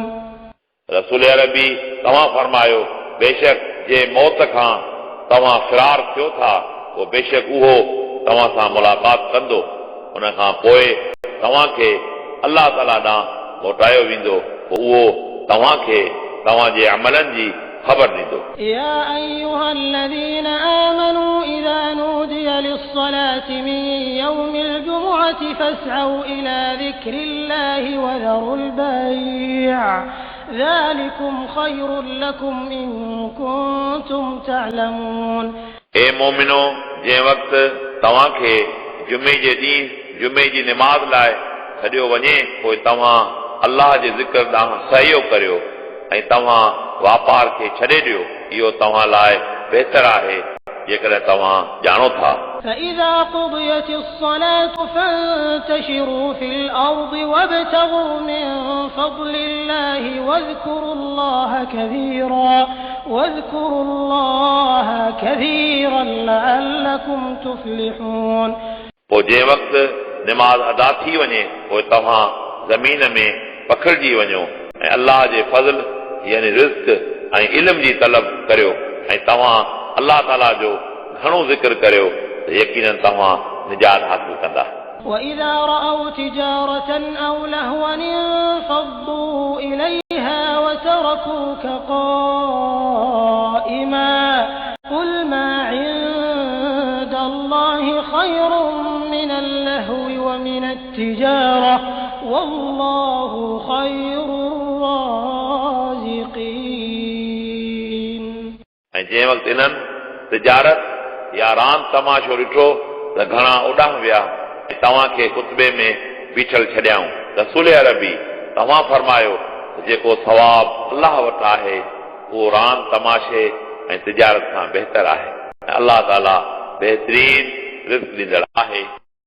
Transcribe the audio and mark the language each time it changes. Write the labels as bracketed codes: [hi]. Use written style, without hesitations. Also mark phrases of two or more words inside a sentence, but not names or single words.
[sd] रसूल अरबी तव्हां फरमायो बेशक जे मौत खां तव्हां फ़िरार थियो था पोइ बेशक उहो तव्हां सां मुलाक़ात कंदो उन खां पोइ तव्हांखे अल्लाह ताला ॾांहुं मोटायो वेंदो पोइ उहो तव्हांखे तव्हांजे अमलनि जी ख़बर ॾींदो। [ar] يا أيها الذين آمنوا إذا نودي للصلاة من يوم الجمعة فاسعوا إلى ذكر الله وذروا البيع ذلكم خير لكم إن كنتم تعلمون [sd] ए मोमिनो जंहिं वक़्तु तव्हांखे जुमे जे ॾींहुं जुमे जी निमाज़ लाइ सॼो वञे पोइ तव्हां अल्लाह जे ज़िक्र ॾांहुं सहयोग करियो ऐं तव्हां वापार खे छॾे ॾियो इहो तव्हां लाइ बहितर आहे जेकॾहिं तव्हां ॼाणो था। [ar] فإذا قضيت الصلاة فانتشروا في الأرض وابتغوا من فضل الله واذكروا الله كثيرا لعلكم تفلحون [sd] पोइ जंहिं वक़्तु निमाज़ अदा थी वञे पोइ तव्हां ज़मीन में पखिड़िजी वञो ऐं अल्लाह जे फज़ल यानी रिज़्क़ ऐं इल्म जी तलब करियो ऐं तव्हां अल्लाह ताला जो घणो ज़िक्र करियो त यकीनन तव्हां निजात हासिल कंदा। [ar] وإذا رأوا تجارة أو لهوا انفضوا إليها وتركوك قائما قل ما عند الله خير من اللهو ومن التجارة والله خير الرازقين [sd] ऐं जंहिं वक़्तु इन्हनि तिजारत या रांदि तमाशो ॾिठो त घणा उॾाम विया ऐं तव्हांखे खुतबे में बीठल छॾियाऊं। रसूल अरबी तव्हां फरमायो त जेको सवाब अल्लाह वटि आहे उहो रांदि तमाशे ऐं तिजारत खां बहितर आहे ऐं अल्लाह ताला बहितरीन रिज़्क़ ॾींदड़ आहे।